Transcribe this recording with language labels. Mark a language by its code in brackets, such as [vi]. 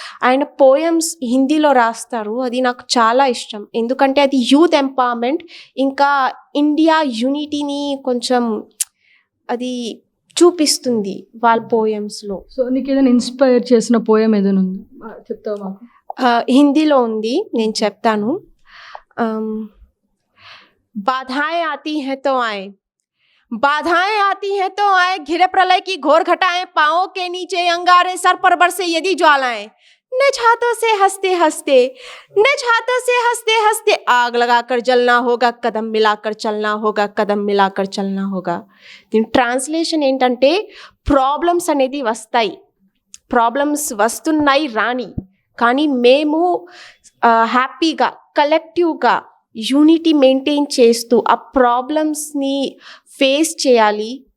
[te] ఆయన పోయమ్స్ హిందీలో రాస్తారు, అది నాకు చాలా ఇష్టం. ఎందుకంటే అది యూత్ ఎంపవర్మెంట్, ఇంకా ఇండియా యూనిటీని కొంచెం అది చూపిస్తుంది వాళ్ళ పోయమ్స్లో. సో నీకు ఏదైనా ఇన్స్పైర్ చేసిన పోయం ఏదైనా ఉంది, చెప్తావా మాకు? హిందీలో ఉంది, నేను చెప్తాను. [hi] బాధాएं आती हैं तो आए, बाधाएं आती हैं तो आए, घिरे प्रलय की घोर घटाएं, पांवों के नीचे अंगारे, सर पर बरसे यदि ज्वालाएं, निज हाथों से हंसते हंसते, निज हाथों से हंसते हंसते आग लगाकर जलना होगा, कदम मिलाकर चलना होगा, कदम मिलाकर चलना होगा. [te] దీని ట్రాన్స్లేషన్ ఏంటంటే, ప్రాబ్లమ్స్ అనేది వస్తాయి, ప్రాబ్లమ్స్ వస్తున్నాయి రాని, కానీ మేము హ్యాపీగా కలెక్టివ్గా యూనిటీ మెయింటైన్ చేస్తూ ఆ ప్రాబ్లమ్స్ని ఫేస్ చేయాలి.